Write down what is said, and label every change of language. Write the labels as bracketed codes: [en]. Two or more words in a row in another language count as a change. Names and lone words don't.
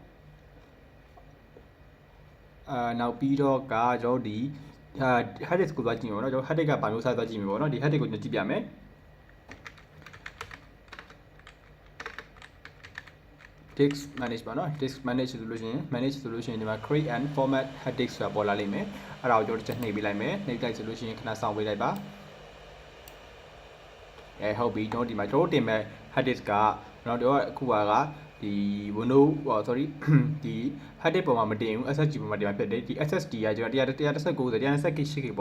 [my] ကကျွန်တော်ဒီ [en] hard disk [my] ကိုသွားကြည့်မယ်ပေါ့နော်ကျွန်တော် [en] hard disk [my] ကဘာမျိုးစားသွားကြည့်မယ်ပေါ့နော်ဒီ [en] hard disk [my] ကိုကြည့်ပြမယ် [en] disk manage [my] ပါနော် [en] disk manage [my] ဆိုလို့ရှိရင်ဒီမှာ [en] create and format hard disk [my] ဆိုတာပေါ်လာလိမ့်မယ်အဲ့ဒါကိုကျွန်တော်တစ်ချက်နှိပ်ပေးလိုက်မယ်နှိပ်လိုက်ဆိုလို့ရှိရင်ခဏစောင့်ပေးလိုက်ပါ ဟုတ်ပြီကျွန်တော်ဒီမှာကျွန်တော်တင်မဲ့ [en] hard disk [my] ကကျွန်တော်အခုကဒီ Windows sorry ဒီ [en] hard disk [my] ပေါ်မှာမတင်ဘူး SSD ပေါ်မှာတင်မှာဖြစ်တယ်ဒီ SSD ကကျွန်တော်119 128GB ပေါ့